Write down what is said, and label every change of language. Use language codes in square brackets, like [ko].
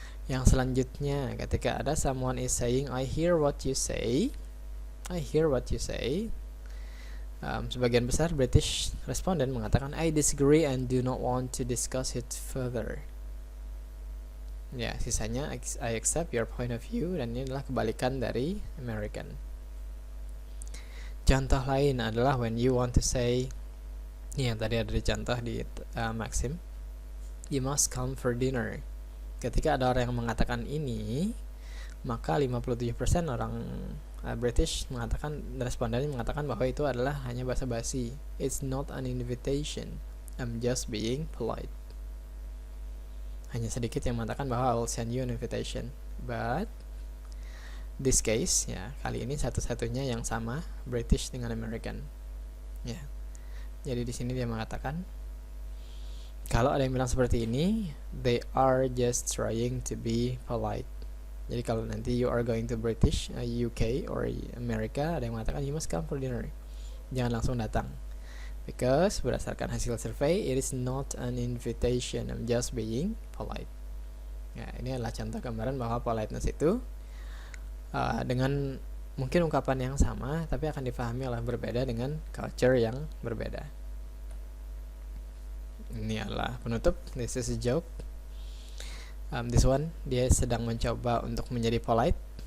[id] Yang selanjutnya, ketika ada [en] someone is saying I hear what you say, I hear what you say, [id] sebagian besar British responden mengatakan [en] I disagree and do not want to discuss it further. [id] Ya, sisanya [en] I accept your point of view, [id] dan ini adalah kebalikan dari American. Contoh lain adalah [en] when you want to say, [id] yang tadi ada di contoh di Maxim, [en] you must come for dinner. [id] Ketika ada orang yang mengatakan ini, maka 57% orang British mengatakan, respondennya mengatakan bahwa itu adalah hanya basa-basi. [en] It's not an invitation, I'm just being polite. [id] Hanya sedikit yang mengatakan bahwa [en] I will send you an invitation. But this case, [id] ya, kali ini satu-satunya yang sama British dengan American. Ya. Jadi di sini dia mengatakan kalau ada yang bilang seperti ini, [en] they are just trying to be polite. [id] Jadi kalau nanti [en] you are going to British, UK or America, [id] ada yang mengatakan [en] you must come for dinner. [id] Jangan langsung datang. [en] Because [id] berdasarkan hasil survei, [en] it is not an invitation, I'm just being polite. [id] Ya, ini adalah contoh gambaran bahwa politeness itu dengan mungkin ungkapan yang sama, tapi akan dipahami oleh berbeda dengan culture yang berbeda. Ini adalah penutup. [en] This is a joke. This one, [id] dia sedang mencoba untuk menjadi polite.